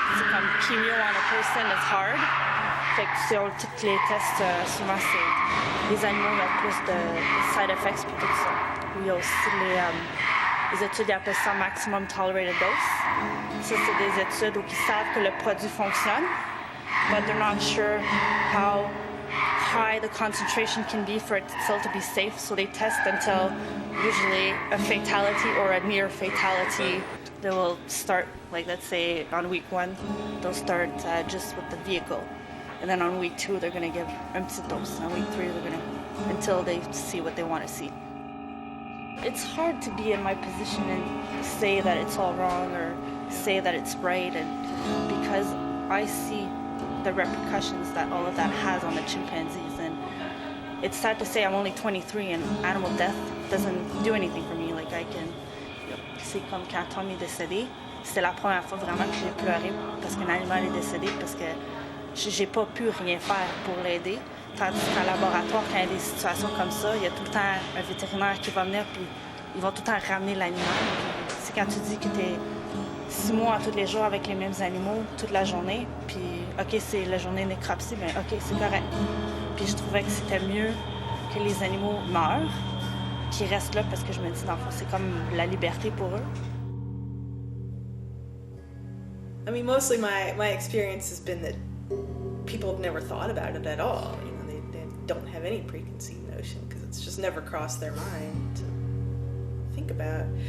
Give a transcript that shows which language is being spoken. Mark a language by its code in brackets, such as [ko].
[fr] C'est comme [en] chemo on a person is hard. [fr] Fait que sur tous les tests, souvent c'est les animaux qui ont plus de [en] side effects [fr] puis tout ça. Il y a aussi les études, ils appellent ça maximum tolerated dose. Ça, c'est des études où ils savent que le produit fonctionne, [en] but they're not sure how high the concentration can be for it still to be safe. So they test until usually a fatality or a near fatality. They will start, like let's say on week 1, they'll start just with the vehicle. And then on week 2, they're going to give [fr] un petit dose. [en] On week 3, they're going to, until they see what they want to see. It's hard to be in my position and say that it's all wrong or say that it's right, and because I see the repercussions that all of that has on the chimpanzees. And it's sad to say I'm only 23 and animal death doesn't do anything for me. Like I can, [fr] c'est comme quand Tom est décédé, c'était la première fois vraiment que j'ai pleuré parce qu'un animal est décédé, parce que j'ai pas pu rien faire pour l'aider. Tandis qu'en laboratoire, quand il y a des situations comme ça, il y a tout le temps un vétérinaire qui va venir, puis ils vont tout le temps ramener l'animal. C'est quand tu dis que tu es 6 mois tous les jours avec les mêmes animaux toute la journée, puis OK, c'est la journée nécropsie, mais OK, c'est correct. Puis je trouvais que c'était mieux que les animaux meurent, qu'ils restent là, parce que je me dis, dans le fond, c'est comme la liberté pour eux. [en] I mean, mostly my experience has been that people have never thought about it at all. You know, they don't have any preconceived notion because it's just never crossed their mind to think about.